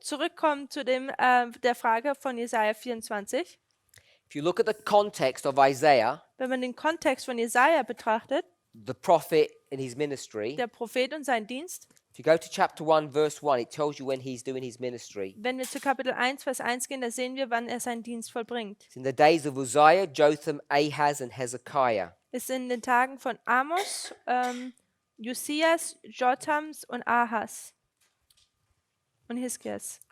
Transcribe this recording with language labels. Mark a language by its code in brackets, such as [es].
[de] Zurückkommen zu der Frage von Jesaja 24. [en] if you look at the context of Isaiah, [de] Wenn man den Kontext von Jesaja betrachtet, [en] the prophet in his ministry, [de] der Prophet und sein Dienst, [en] if you go to chapter 1 verse 1, it tells you when he's doing his ministry. [de] wenn wir zu Kapitel 1, Vers 1 gehen, da sehen wir, wann er seinen Dienst vollbringt. [en] It's in the days of Uzziah, Jotham, Ahaz and Hezekiah. [de] Es sind in den Tagen von Amos, Josias, Jotams und Ahas und Hiskias.